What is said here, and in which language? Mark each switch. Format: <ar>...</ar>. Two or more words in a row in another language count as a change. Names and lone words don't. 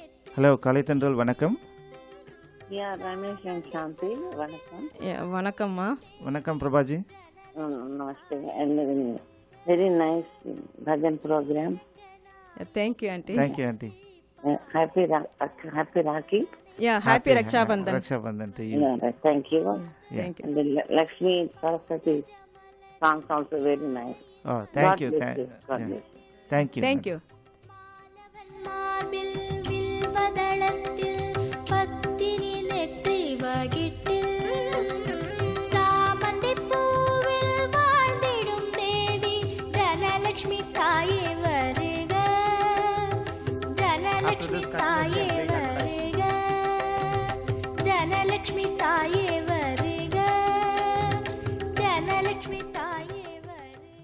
<ta>ஹலோ கலைத்தன்றல் வணக்கம். रमेश एंड शांति वणकम. வணக்கம்மா. வணக்கம் பிரபாஜி.</ta> <hi>नमस्ते.</hi> <en>very nice bhajan program. thank you aunty. thank you aunty. happy Rakhi. happy Raksha Bandhan. Raksha Bandhan to you. Thank you. Thank you. And the Lakshmi Saraswati songs also very nice. Oh, thank you. God bless you. Thank you. Thank you.</en> <ta>மார்பில் வில்வதளத்தில் பத்தினி நெற்றி வகிட்டில் சாமந்திப் பூவில் வாழ்ந்திடும் தேவி தனலக்ஷ்மி தாயே வருக, தனலக்ஷ்மி தாயே வருக, தனலக்ஷ்மி தாயே வருக, தனலக்ஷ்மி தாயே வருக.</ta>